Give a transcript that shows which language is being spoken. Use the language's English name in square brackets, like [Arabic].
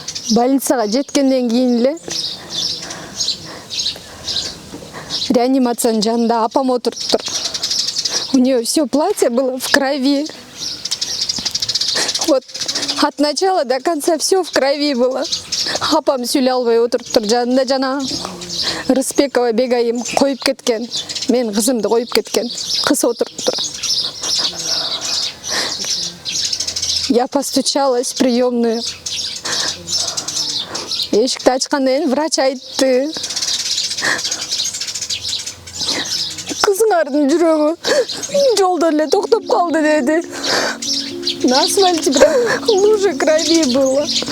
[Kyrgyz] Больницага жеткенден кийин эле реанимациянын жанында апам отуруптур. [Russian] У нее все платье было в крови. Вот от начала до конца все в крови было. [Kyrgyz] Апам сүйлөй албай отуруптур. Жанында жана Рыспекова Бегайым коюп кеткен. Мен кызымды коюп кеткен. Кыз отуруптур. [Russian] Я постучалась в приемную. [Kyrgyz] Эшикти ачкандан кийин врач айтты. Кызыңардын жүрөгү жолдон эле токтоп калды деди. [Russian] На асфальте прям лужа крови было.